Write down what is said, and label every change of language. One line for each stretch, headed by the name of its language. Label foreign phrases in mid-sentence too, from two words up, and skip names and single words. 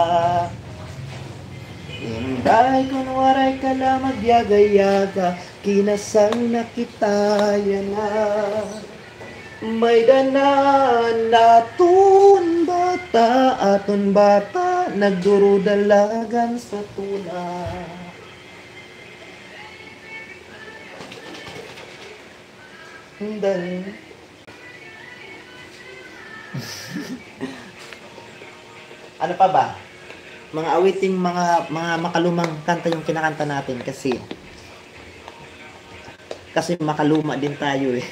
Waray: Inday kung waray ka magyaga-yaga, kinasal na kita yan na. May dana naton bata, aton bata, nagduro dalagan sa tuna.
Filipino: Dahil ano pa ba? Mga awiting mga makalumang kanta yung kinakanta natin kasi makaluma din tayo eh.